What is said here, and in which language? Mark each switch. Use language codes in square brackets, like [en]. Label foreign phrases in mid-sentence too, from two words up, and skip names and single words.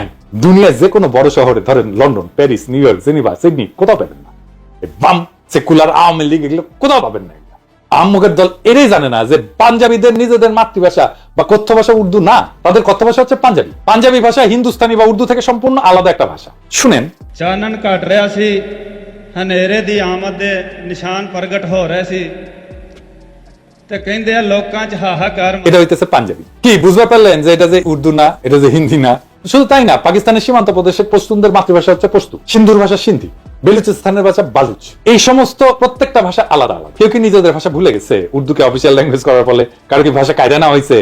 [bn] দুনিয়ার যে কোনো বড় শহরে, ধরেন লন্ডন, প্যারিস, নিউ ইয়র্ক, জেনিভা, সিডনি, কোথাও পাবেন না। বাম সেকুলার আওয়ামী লীগ এগুলো কোথাও পাবেন না। আহম্মকের দল এটাই জানে না যে পাঞ্জাবিদের নিজেদের মাতৃভাষা বা কথ্য ভাষা উর্দু না, তাদের কথ্য ভাষা হচ্ছে পাঞ্জাবি। পাঞ্জাবি ভাষা হিন্দুস্তানি বা উর্দু থেকে সম্পূর্ণ আলাদা একটা ভাষা। শুনেন, [pa] ਚਾਨਣ ਘਟ ਰਿਹਾ ਸੀ, ਹਨੇਰੇ ਦੀ ਆਮਦ ਦੇ ਨਿਸ਼ਾਨ ਪ੍ਰਗਟ ਹੋ ਰਹੇ ਸੀ ਤੇ ਕਹਿੰਦੇ ਆ ਲੋਕਾਂ 'ਚ ਹਾਹਾਕਾਰ। [bn] এটা হইতেছে পাঞ্জাবি। কি বুঝতে পারলেন যে এটা যে উর্দু না, এটা যে হিন্দি না? শুধু তাই না, পাকিস্তানের সীমান্ত প্রদেশের পশতুনদের মাতৃভাষা হচ্ছে পশতু, সিন্ধুর ভাষা সিন্ধি, বেলুচিস্তানের ভাষা বালুচ। এই সমস্ত প্রত্যেকটা ভাষা আলাদা আলাদা। কেউ কি নিজেদের ভাষা ভুলে গেছে উর্দুকে [en] official language [bn] করার ফলে? কারো কি ভাষা কায়দা না হয়েছে?